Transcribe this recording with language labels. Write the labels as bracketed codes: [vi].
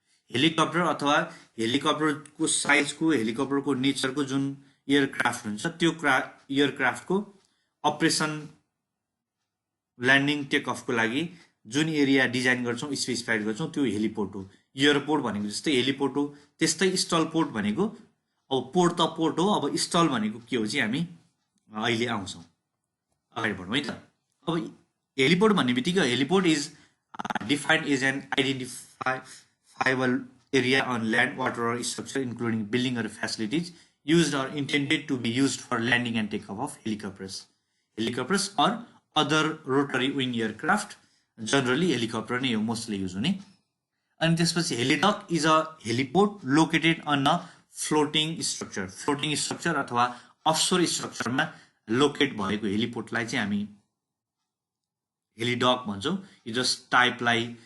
[ne] Helicopter अथवा हेलिकप्टरको साइजको हेलिकप्टरको नेचरको जुन एयरक्राफ्ट हुन्छ त्यो एयरक्राफ्टको अपरेसन ल्यान्डिङ टेक अफको लागि जुन एरिया डिजाइन गर्छौं स्पेसिफाइड गर्छौं त्यो हेलिपोर्ट हो। एयरपोर्ट भनेको जस्तै हेलिपोर्ट हो, त्यस्तै स्टलपोर्ट भनेको अब पोर्ट त पोर्ट हो। अब स्टल भनेको के हो चाहिँ हामी अहिले आउँछौं। अगाडि बढौँ है त। अब हेलिपोर्ट भन्ने बित्तिकै [en] Heliport is defined as an identifiable area on land water or structure including building or facilities used or intended to be used for landing and takeoff of helicopters or other rotary wing aircraft. [ne] Generally helicopter नै हो mostly use हुने। अनि त्यसपछि हेलिडक [en] is a heliport located on a floating structure [ne] अथवा अफसोर स्ट्रक्चरमा locate भएको हेलिपोर्टलाई चाहिँ हामी हेलिडक भन्छौं। यो जस्ट टाइपलाई